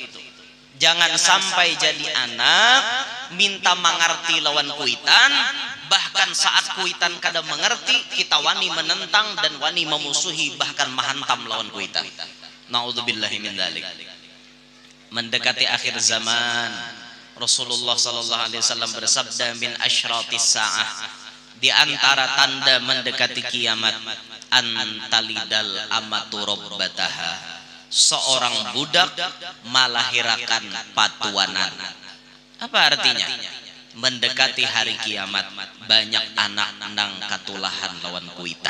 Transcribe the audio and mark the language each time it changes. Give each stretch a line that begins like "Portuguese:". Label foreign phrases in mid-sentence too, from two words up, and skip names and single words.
Banjar: Jangan sampai jadi anak minta mengerti lawan kuitan, bahkan saat kuitan kada mengerti kita wani menentang dan wani memusuhi, bahkan menghantam lawan kuitan.
Arabic: نعوذ بالله من ذلك.
Banjar: Mendekati akhir zaman, Rasulullah
Arabic: صلى الله عليه وسلم
Banjar: bersabda,
Arabic: من أشراط الساعة,
Banjar: di antara tanda mendekati kiamat,
Arabic: أن تلد الأمة ربتها,
Banjar: seorang budak melahirkan patuanan. Apa artinya? Mendekati hari kiamat, banyak anak nang katulahan lawan kuitan.